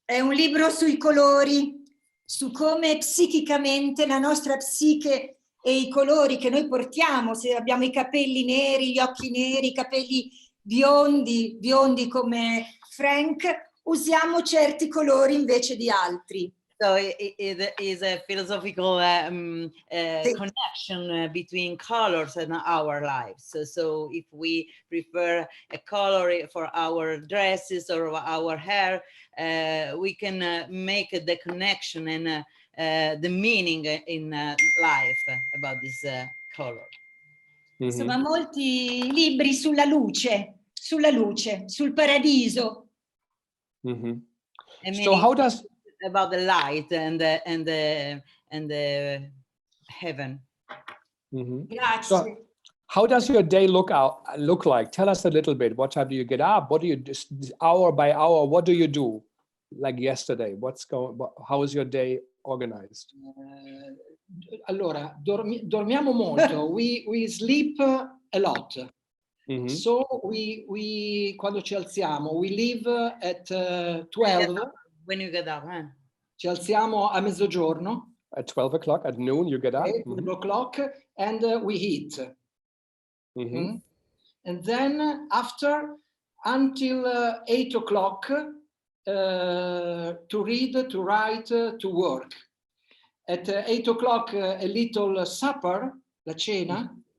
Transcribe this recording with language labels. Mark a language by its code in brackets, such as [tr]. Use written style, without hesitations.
[it] È un libro sui colori, su come psichicamente la nostra psiche e i colori che noi portiamo, se abbiamo i capelli neri, gli occhi neri, i capelli biondi come Frank, usiamo certi colori invece di altri. [en] So it is a philosophical connection between colors and our lives. So if we prefer a color for our dresses or our hair, we can make the connection and the meaning in life about this color. [it] Insomma, molti libri sulla luce, sul paradiso. [en] So how does about the light and the heaven? [it] Grazie. [en] So how does your day look like? Tell us a little bit. What time do you get up? What do you do hour by hour? What do you do? Like yesterday, how is your day organized? [it] Allora, dormiamo molto. [en] We sleep a lot. So we [it] quando ci alziamo, [en] we leave at 12. When you get up, [it] Ci alziamo a mezzogiorno. [en] At 12 o'clock, at noon, you get up. 12 o'clock, and we eat. And then after, until 8 o'clock, to read, to write, to work. At 8 o'clock, a little supper, [it] la cena.